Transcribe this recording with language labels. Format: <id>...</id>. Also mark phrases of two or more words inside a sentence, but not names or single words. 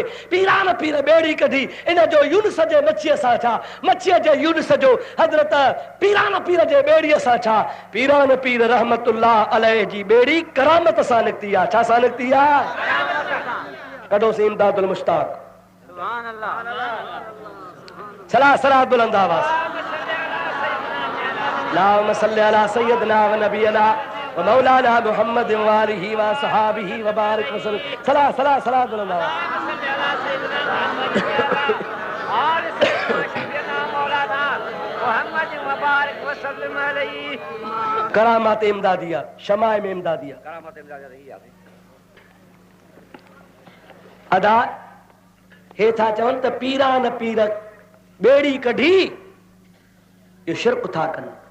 <sd>पीरान पीर ॿेड़ी कढी, इन जो यूनुस जे मच्छीअ सां छा, मच्छीअ जे यूनुस जो हज़रत पीरान पीर जे ॿेड़ीअ सां छा? पीरान पीर रहमतुल्लाह अलैहि जी ॿेड़ी करामत सां निकिती आहे। छा सां निकिती आहे? कढोसीं इमदादुल मुश्ताक। सलाह बुलंद आवाज़।</sd> <ar>اللهم صل على سيدنا ونبينا ومولانا محمد وآله وأصحابه وبارك وسلم.</ar> <sd>सलाह बुलंद आवाज़। करामात इमदादिया, शमाए में इमदादिया, अदा हे था चवनि त पीरान पीर ॿेड़ी कढी इहो शिरक था कनि।</sd>